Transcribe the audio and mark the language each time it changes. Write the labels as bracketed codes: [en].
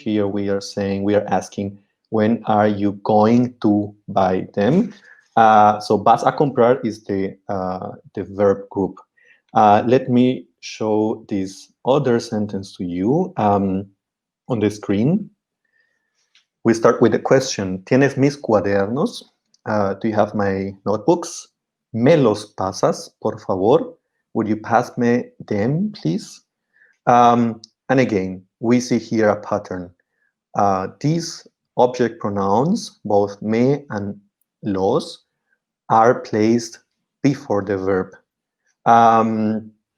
[en] Here we are asking, when are you going to buy them? So [es] vas a comprar [en] is the verb group. Let me show this other sentence to you on the screen. We start with the question, [es] ¿Tienes mis cuadernos? [en] Do you have my notebooks? [es] ¿Me los pasas, por favor? [en] Would you pass me them, please? And again, we see here a pattern. These object pronouns, both me and los, are placed before the verb.